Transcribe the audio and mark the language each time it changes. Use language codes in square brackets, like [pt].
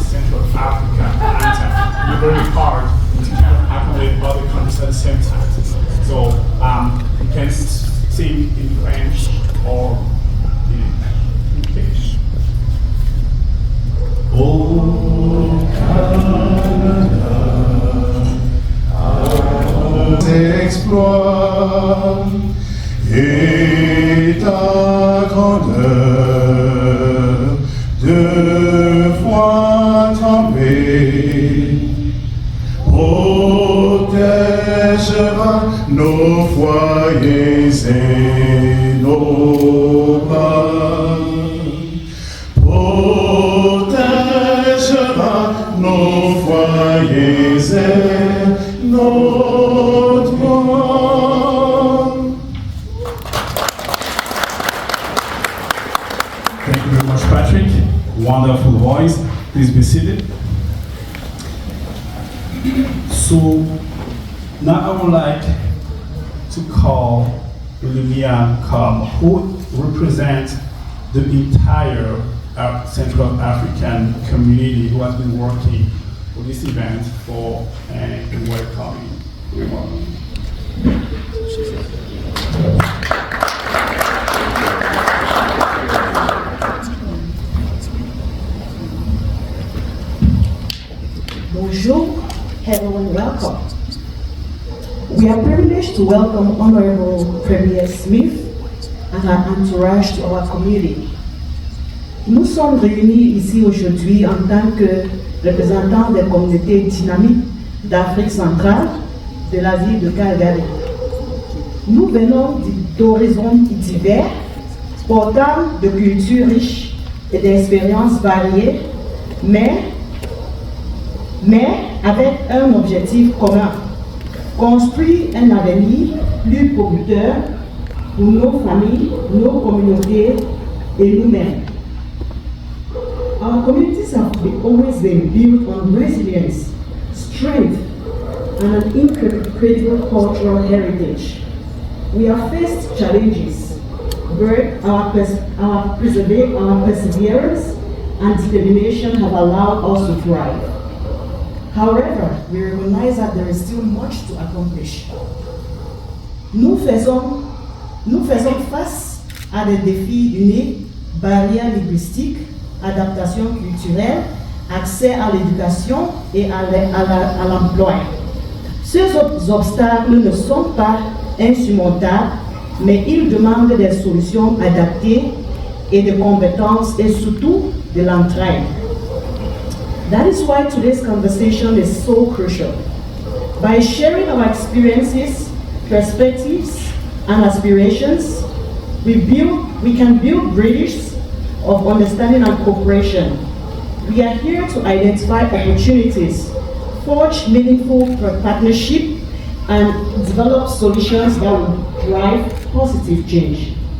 [en] very hard to kind of accommodate other countries at the same time. So you can sing in French or in English. [fr] Oh, Canada, exploits et ta grandeur, deux fois trempée, protégera nos foyers et nos pas, protégera nos foyers et notre monde. [en] Thank you very much, Patrick. Wonderful voice. Please be seated. So now I would like to call Lumiere Come, who represents the entire Central African community who has been working for this event for a welcoming remark. [fr] Bonjour, [en] hello and welcome. We are privileged to welcome Honorable Premier Smith and her entourage to our community. [fr] Nous sommes réunis ici aujourd'hui en tant que représentants des communautés dynamiques d'Afrique centrale, de la ville de Calgary. Nous venons d'horizons divers, portant de cultures riches et d'expériences variées, mais avec un objectif commun, construire un avenir plus producteur pour nos familles, nos communautés et nous-mêmes. [en] Our communities have always been built on resilience, strength, and an incredible cultural heritage. We have faced challenges, but our perseverance and determination have allowed us to thrive. However, we recognize that there is still much to accomplish. [fr] Nous faisons face à des défis uniques, barrières linguistiques, adaptation culturelle, accès à l'éducation et à l'emploi. Ces obstacles ne sont pas insurmontables, mais ils demandent des solutions adaptées et des compétences et surtout de l'entraide. [en] That is why today's conversation is so crucial. By sharing our experiences, perspectives, and aspirations, we can build bridges of understanding and cooperation. We are here to identify opportunities, forge meaningful partnership, and develop solutions that will drive positive change.